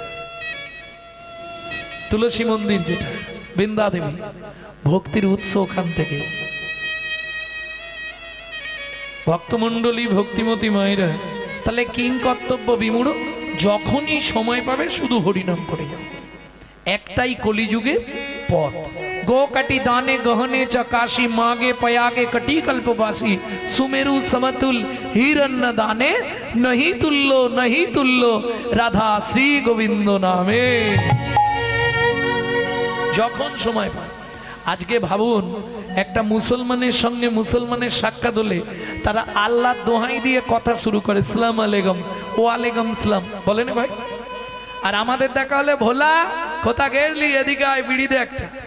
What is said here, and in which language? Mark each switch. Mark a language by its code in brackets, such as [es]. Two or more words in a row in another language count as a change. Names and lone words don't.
[bn] তুলসী মন্দির যেটা বৃন্দা দেবী, ভক্তির উৎস ওখান থেকে। ভক্তমণ্ডলী, ভক্তিমতী মায়েরা, তাহলে কিং কর্তব্য বিমূঢ়, যখনই সময় পাবে শুধু হরিনাম করে যাও। একটাই কলিযুগে পথ। [hi] गो कटी दाने गहने चकाशी, मागे पयागे कटी कल्पवासी, सुमेरु समतुल हिरण्य दाने, नहीं तुल्लो राधा श्री गोविंद नामे। [bn] যখন সময় পায়। আজকে ভাবুন, একটা মুসলমানের সঙ্গে মুসলমানের সাক্ষাৎ হলে তারা আল্লাহ দোহাই দিয়ে কথা শুরু করে, [ar] سلام عليكم، و عليكم سلام, [bn] বলেন ভাই। আর আমাদের দেখা হলে, ভোলা কোথা গেলি, এদিকে আয়, বিড়ি দে একটা।